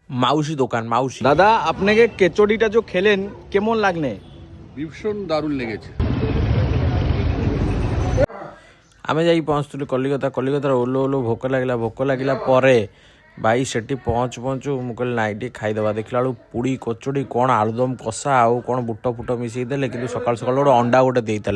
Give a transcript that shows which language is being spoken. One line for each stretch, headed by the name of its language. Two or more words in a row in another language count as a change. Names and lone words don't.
Bangla: মাউসি দোকান মাউসি। দাদা আপনাকে কেচড়িটা যে খেলেন কেমন লাগনে? ভীষণ দারুণ লেগেছে।
Odia: ଆମେ ଯାଇ ପହଞ୍ଚୁଥିଲୁ କଲିକତାର ଓହ୍ଲୁ ଓହ୍ଲୁ ଭୋକ ଲାଗିଲା ପରେ ଭାଇ ସେଠି ପହଞ୍ଚୁ ମୁଁ କହିଲି ନାଇଁ ଟିକେ ଖାଇଦେବା। ଦେଖିଲା ବେଳକୁ ପୁଡ଼ି କଚୁଡ଼ି କ'ଣ ଆଳୁଦମ କଷା ଆଉ କ'ଣ ବୁଟ ଫୁଟ ମିଶାଇ ଦେଲେ, କିନ୍ତୁ ସକାଳୁ ଗୋଟେ ଅଣ୍ଡା ଗୋଟେ ଦେଇଥିଲେ।